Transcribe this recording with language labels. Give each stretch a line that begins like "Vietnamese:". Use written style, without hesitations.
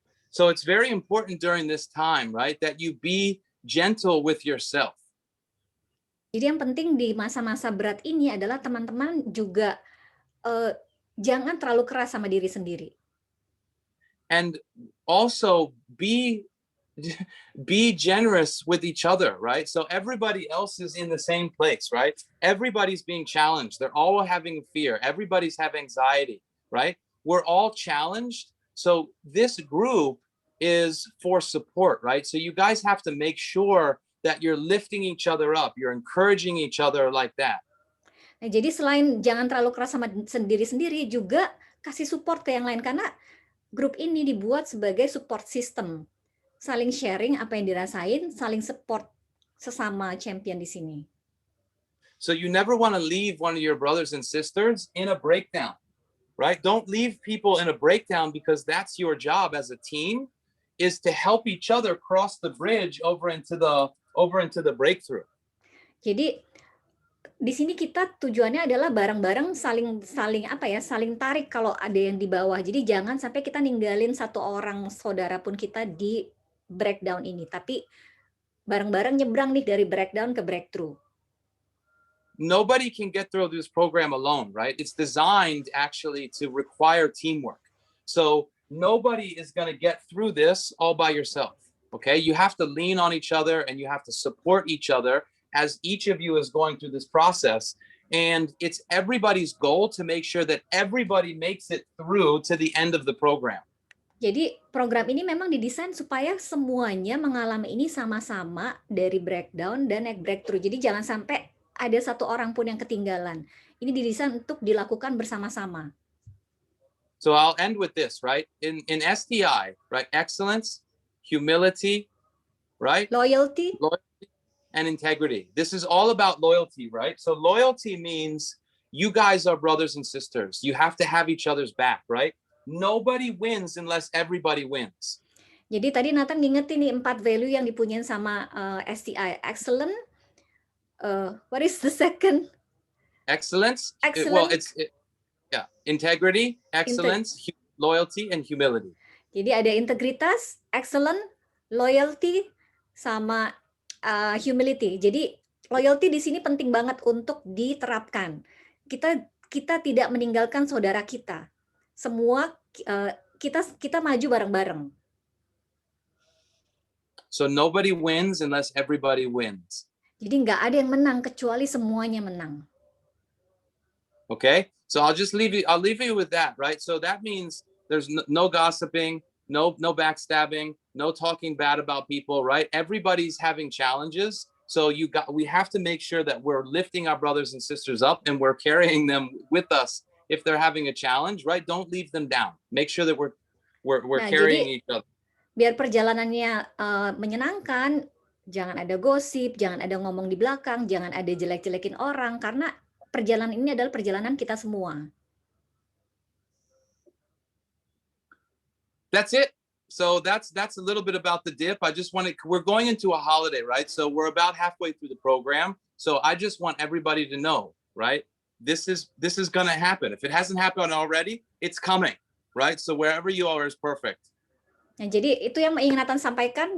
English: So it's very important during this time, right, that you be gentle with yourself.
Indonesian: Jadi yang penting di masa-masa berat ini adalah teman-teman juga jangan terlalu keras sama diri sendiri.
English: And also be generous with each other, right? So everybody else is in the same place, right? Everybody's being challenged. They're all having fear. Everybody's have anxiety, right? We're all challenged. So this group is for support, right? So you guys have to make sure that you're lifting each other up. You're encouraging each other like that.
Indonesian: Nah, jadi selain jangan terlalu keras sama sendiri-sendiri, juga kasih support ke yang lain, karena grup ini dibuat sebagai support system. Saling sharing apa yang dirasain, saling support sesama champion di sini.
English: So you never want to leave one of your brothers and sisters in a breakdown, right? Don't leave people in a breakdown, because that's your job as a team, is to help each other cross the bridge over into the breakthrough.
Indonesian: Jadi di sini kita tujuannya adalah bareng-bareng saling tarik kalau ada yang di bawah. Jadi jangan sampai kita ninggalin satu orang saudara pun kita di breakdown ini, tapi bareng-bareng nyebrang nih dari breakdown ke breakthrough.
English: Nobody can get through this program alone, right? It's designed actually to require teamwork. So nobody is going to get through this all by yourself, okay? You have to lean on each other, and you have to support each other as each of you is going through this process. And it's everybody's goal to make sure that everybody makes it through to the end of the program.
Indonesian: Jadi program ini memang didesain supaya semuanya mengalami ini sama-sama dari breakdown dan naik breakthrough. Jadi jangan sampai ada satu orang pun yang ketinggalan. Ini didesain untuk dilakukan bersama-sama.
English: So I'll end with this, right? In STI, right? Excellence, humility, right? Loyalty. Loyalty and integrity. This is all about loyalty, right? So loyalty means you guys are brothers and sisters. You have to have each other's back, right? Nobody wins unless everybody wins.
Indonesian: Jadi tadi Nathan ngingetin nih 4 value yang dipunyain sama STI. Excellent.
English: What is the second? Excellence. Excellent. Integrity, excellence, loyalty, and humility.
Indonesian: Jadi ada integritas, excellent, loyalty, sama humility. Jadi loyalty di sini penting banget untuk diterapkan. Kita tidak meninggalkan saudara kita. Semua kita maju bareng-bareng.
English: So nobody wins unless everybody wins.
Indonesian: Jadi nggak ada yang menang kecuali semuanya menang.
English: Okay, so I'll leave you with that, right? So that means there's no gossiping, no backstabbing, no talking bad about people, right? Everybody's having challenges. So we have to make sure that we're lifting our brothers and sisters up and we're carrying them with us if they're having a challenge, right? Don't leave them down. Make sure that we're carrying each other.
Indonesian: Biar perjalanannya menyenangkan, jangan ada gosip, jangan ada ngomong di belakang, jangan ada jelek-jelekin orang, karena perjalanan ini adalah perjalanan kita semua.
English: That's it. So that's a little bit about the dip. We're going into a holiday, right? So we're about halfway through the program. So I just want everybody to know, right? This is going to happen. If it hasn't happened already, it's coming, right? So wherever you are is perfect.
Indonesian: Nah, jadi itu yang ingin Nathan sampaikan.